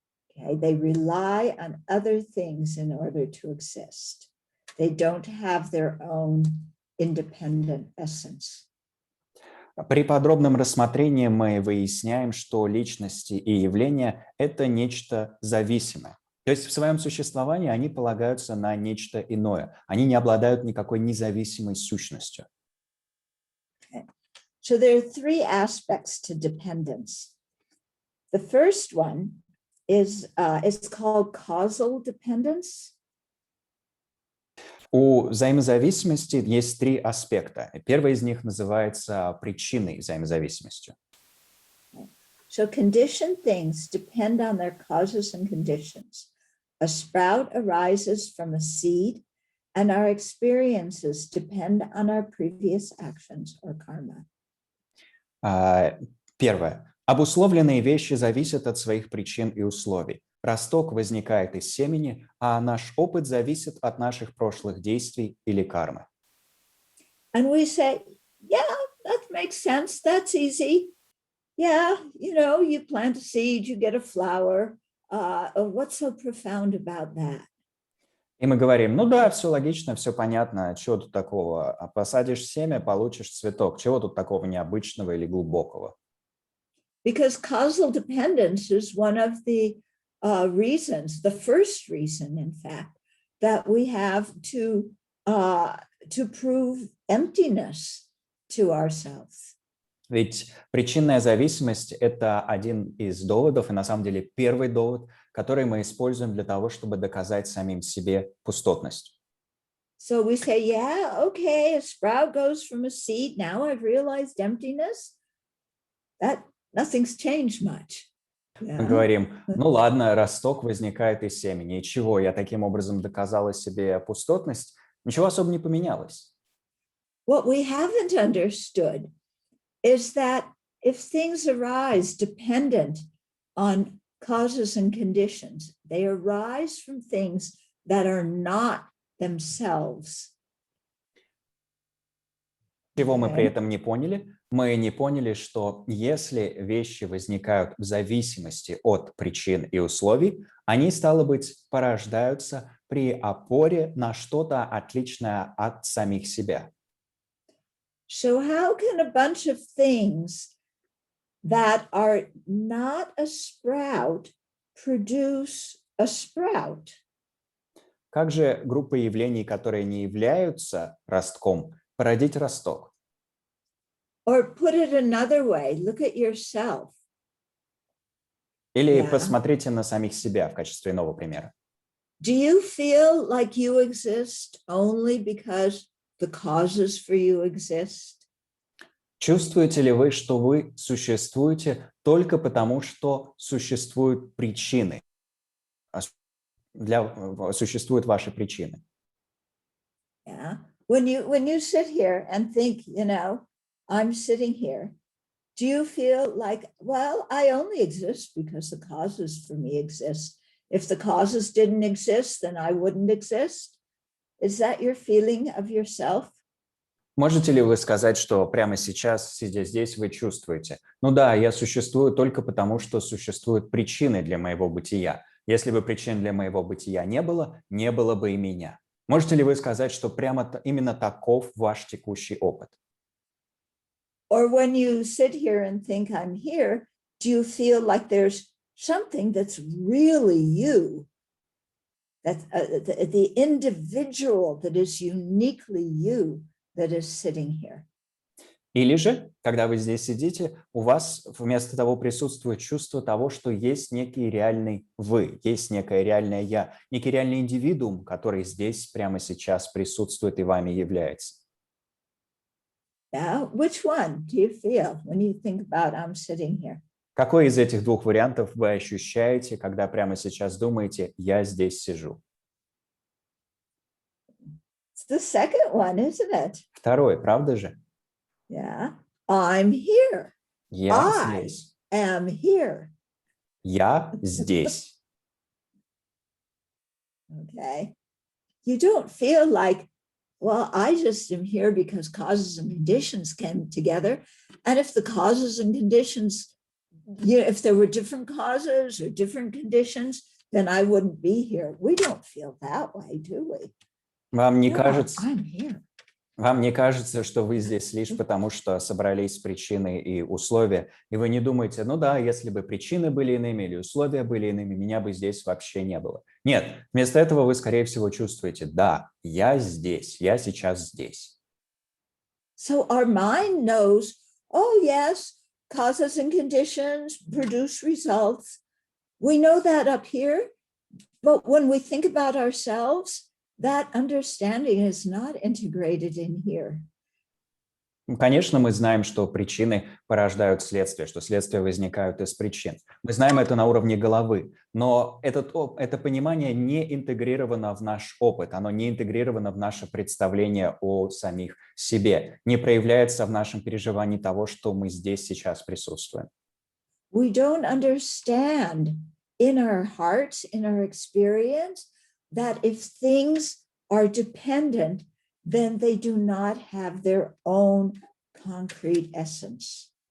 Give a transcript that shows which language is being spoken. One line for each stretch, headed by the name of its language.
English: Okay, they rely on other things in order to exist. They don't have their own independent essence.
Russian: При подробном рассмотрении мы выясняем, что личности и явления – это нечто зависимое. То есть в своем существовании они полагаются на нечто иное. Они не обладают никакой независимой сущностью.
English: Okay. So there are three aspects to dependence. The first one is it's called causal dependence.
Russian: У взаимозависимости есть три аспекта. Первый из них называется причиной взаимозависимости.
English: So conditioned things depend on their causes and conditions. A sprout arises from a seed, and our experiences depend on our previous actions or karma.
Russian: Первое. Обусловленные вещи зависят от своих причин и условий. Росток возникает из семени, а наш опыт зависит от наших прошлых действий или кармы.
English: And we say, yeah, that makes sense. That's easy. Yeah, you plant a seed, you get a flower. What's so profound about that?
Russian: И мы говорим: ну да, все логично, все понятно, чего тут такого? Посадишь семя, получишь цветок. Чего тут такого необычного или глубокого?
English: Because causal dependence is one of the reasons, the first reason, in fact, that we have to prove emptiness to ourselves.
Russian: Ведь причинная зависимость – это один из доводов, и на самом деле первый довод, который мы используем для того, чтобы доказать самим себе пустотность.
English: So we say, yeah, okay, a sprout goes from a seed. Now I've realized emptiness. That nothing's changed much.
Russian: Мы говорим: ну ладно, росток возникает из семени. И чего? Я таким образом доказала себе пустотность? Ничего особо не поменялось.
English: What we haven't understood is that if things arise dependent on causes and conditions. They arise from things that are not themselves.
Russian: Чего мы при
English: Okay.
Russian: этом не поняли? Мы не поняли, что если вещи возникают в зависимости от причин и условий, они, стало быть, порождаются при опоре на что-то отличное от самих себя.
English: So how can a bunch of things that are not a sprout produce a sprout?
Russian: Как же группа явлений, которые не являются ростком, породить росток?
English: Or put it another way, look at yourself.
Russian: Или
English: Yeah.
Russian: посмотрите на самих себя в качестве иного примера.
English: Do you feel like you exist only because the causes for you exist?
Russian: Чувствуете ли вы, что вы существуете только потому, что существуют причины? Существуют ваши причины.
English: Yeah. When you sit here and think, I'm sitting here, do you feel like, well, I only exist because the causes for me exist. If the causes didn't exist, then I wouldn't exist. Is that your feeling of yourself?
Russian: Можете ли вы сказать, что прямо сейчас, сидя здесь, вы чувствуете? Ну да, я существую только потому, что существуют причины для моего бытия. Если бы причин для моего бытия не было бы и меня. Можете ли вы сказать, что именно таков ваш текущий опыт?
English: Or when you sit here and think I'm here, do you feel like there's something that's really you? That the individual that is uniquely you that is sitting here.
Russian: Или же, когда вы здесь сидите, у вас вместо того присутствует чувство того, что есть некий реальный вы, есть некое реальное я, некий реальный индивидуум, который здесь прямо сейчас присутствует и вами является.
English: Yeah, which one do you feel when you think about I'm sitting here?
Russian: Какой из этих двух вариантов вы ощущаете, когда прямо сейчас думаете «я здесь сижу»?
English: It's the second one, isn't it?
Russian: Второй, правда же?
English: Yeah, I'm here.
Russian: Я
English: I
Russian: здесь.
English: am here.
Russian: Я здесь.
English: Okay. You don't feel like, well, I just am here because causes and conditions came together. And if the causes and conditions, if there were different causes or different conditions, then I wouldn't be here. We don't feel that way, do we?
Russian: Вам не
English: Yeah,
Russian: кажется,
English: I'm here.
Russian: Вам не кажется, что вы здесь лишь потому, что собрались причины и условия, и вы не думаете, ну да, если бы причины были иными или условия были иными, меня бы здесь вообще не было. Нет, вместо этого вы, скорее всего, чувствуете, да, я здесь, я сейчас здесь.
English: So our mind knows, oh yes, causes and conditions produce results. We know that up here, but when we think about ourselves, that understanding is not integrated in here.
Russian: Конечно, мы знаем, что причины порождают следствие, что следствия возникают из причин. Мы знаем это на уровне головы, но это понимание не интегрировано в наш опыт, оно не интегрировано в наше представление о самих себе, не проявляется в нашем переживании того, что мы здесь сейчас присутствуем.
English: We don't understand in our hearts, in our experience, that if things are dependent, then they do not have their own concrete essence.